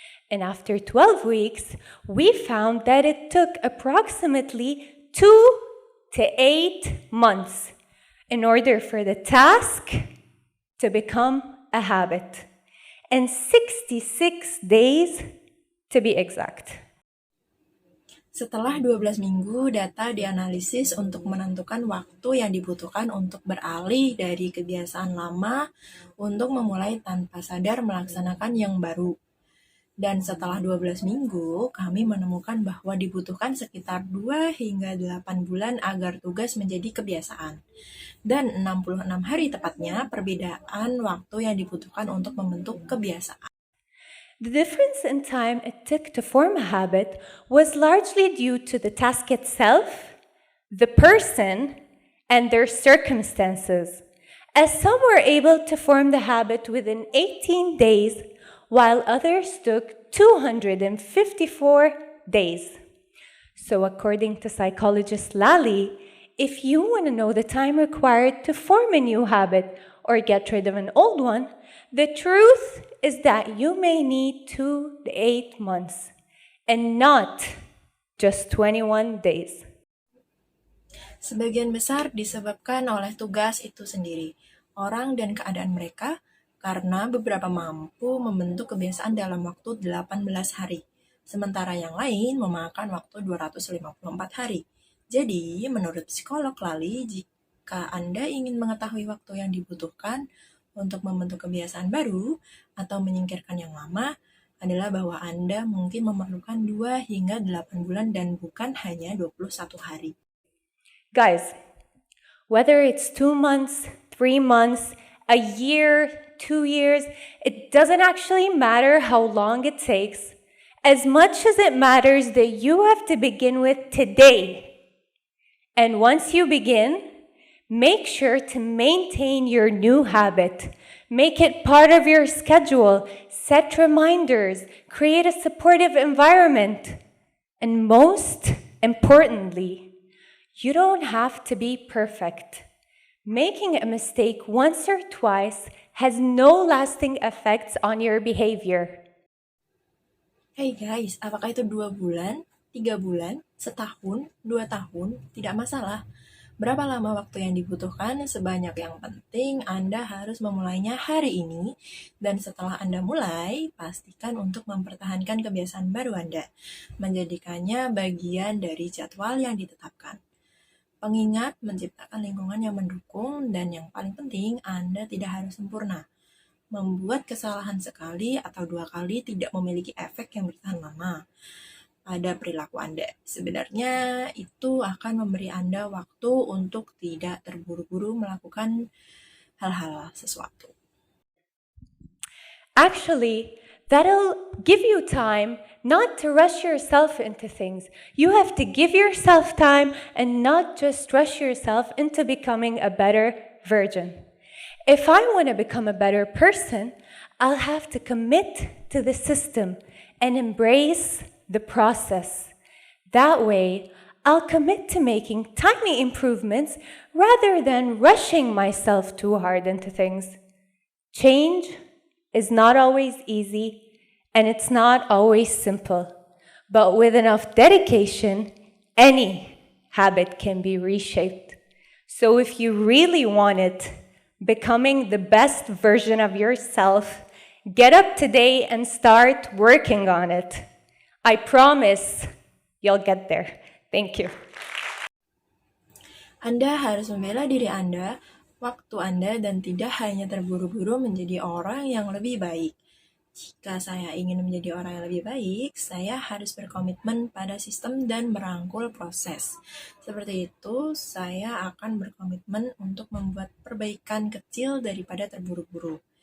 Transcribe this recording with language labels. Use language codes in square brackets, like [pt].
[en] And after 12 weeks, we found that it took approximately 2 to 8 months in order for the task to become a habit, and 66 days to be exact. [id] Setelah 12 minggu, data dianalisis untuk menentukan waktu yang dibutuhkan untuk beralih dari kebiasaan lama untuk memulai tanpa sadar melaksanakan yang baru. Dan setelah 12 minggu, kami menemukan bahwa dibutuhkan sekitar 2 hingga 8 bulan agar tugas menjadi kebiasaan. Dan 66 hari tepatnya perbedaan waktu yang dibutuhkan untuk membentuk kebiasaan. [en] The difference in time it took to form a habit was largely due to the task itself, the person, and their circumstances, as some were able to form the habit within 18 days, while others took 254 days. So according to psychologist Lally, if you want to know the time required to form a new habit or get rid of an old one, the truth is that you may need 2 to 8 months and not just 21 days. [id] Sebagian besar disebabkan oleh tugas itu sendiri, orang dan keadaan mereka, karena beberapa mampu membentuk kebiasaan dalam waktu 18 hari, sementara yang lain memakan waktu 254 hari. Jadi, menurut psikolog Lali, jika Anda ingin mengetahui waktu yang dibutuhkan untuk membentuk kebiasaan baru atau menyingkirkan yang lama, adalah bahwa Anda mungkin memerlukan 2 hingga 8 bulan dan bukan hanya 21 hari. [en] Guys, whether it's 2 months, 3 months, a year, 2 years, it doesn't actually matter how long it takes, as much as it matters that you have to begin with today. And once you begin, make sure to maintain your new habit. Make it part of your schedule. Set reminders. Create a supportive environment. And most importantly, you don't have to be perfect. Making a mistake once or twice has no lasting effects on your behavior. Hey guys, [id] apakah itu 2 bulan, 3 bulan, setahun, 2 tahun? Tidak masalah. Berapa lama waktu yang dibutuhkan? Sebanyak yang penting Anda harus memulainya hari ini, dan setelah Anda mulai, pastikan untuk mempertahankan kebiasaan baru Anda, menjadikannya bagian dari jadwal yang ditetapkan. Pengingat menciptakan lingkungan yang mendukung, dan yang paling penting Anda tidak harus sempurna. Membuat kesalahan sekali atau 2 kali tidak memiliki efek yang bertahan lama pada perilaku Anda. Sebenarnya itu akan memberi Anda waktu untuk tidak terburu-buru melakukan hal-hal sesuatu. [en] Actually, that'll give you time not to rush yourself into things. You have to give yourself time and not just rush yourself into becoming a better version. If I want to become a better person, I'll have to commit to the system and embrace the process. That way, I'll commit to making tiny improvements rather than rushing myself too hard into things. Change is not always easy and it's not always simple, but with enough dedication, any habit can be reshaped. So if you really want it, becoming the best version of yourself, get up today and start working on it. I promise you'll get there. Thank you. [id] Anda harus membela diri Anda, waktu Anda, dan tidak hanya terburu-buru menjadi orang yang lebih baik. Jika saya ingin menjadi orang yang lebih baik, saya harus berkomitmen pada sistem dan merangkul proses. Seperti itu, saya akan berkomitmen untuk membuat perbaikan kecil daripada terburu-buru.